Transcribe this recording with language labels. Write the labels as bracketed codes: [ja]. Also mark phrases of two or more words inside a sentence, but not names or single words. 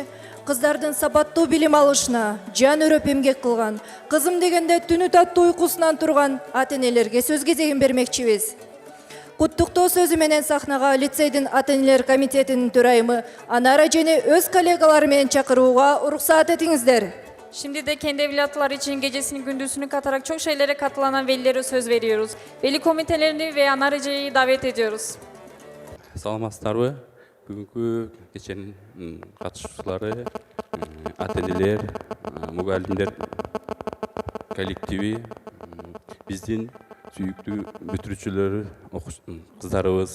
[ky] Кыздардын сапаттуу билим алышына жан өрөп эмгек кылган, кызым дегенде түнү таттуу уйкусунан турган ата-энелерге сөз кезегин бермекчибиз. Куттуктоо сөзү менен сахнага лицейдин ата-энелер комитетинин төрайымы Анара Эжени өз коллегалары менен чакырууга уруксаат этиңиздер. [tr] Şimdi de kendi evlatlar için gecesini gündüzünü katarak çok şeylere katılanan velilere söz veriyoruz. Veli komitelerini ve Anar Ece'yi davet ediyoruz. [ky] Саламатсыздарбы? Бүгүнкү кеченин катышуучулары, ата-энелер, мугалимдер коллективи, биздин сүйүктүү бүтүрүүчүлөр, кыздарыбыз.